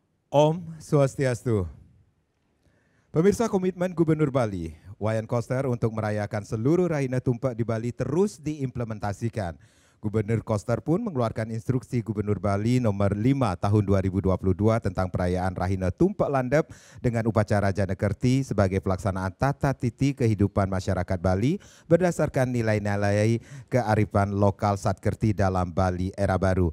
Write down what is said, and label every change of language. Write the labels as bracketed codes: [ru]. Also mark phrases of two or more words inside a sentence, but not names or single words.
[sa] Om Swastiastu. [id] Pemirsa, komitmen Gubernur Bali, Wayan Koster untuk merayakan seluruh Rahina Tumpak di Bali terus diimplementasikan. Gubernur Koster pun mengeluarkan instruksi Gubernur Bali nomor 5 tahun 2022 tentang perayaan Rahina Tumpak Landep dengan upacara Jana Kerti sebagai pelaksanaan tata titi kehidupan masyarakat Bali berdasarkan nilai-nilai kearifan lokal Satkerti dalam Bali era baru.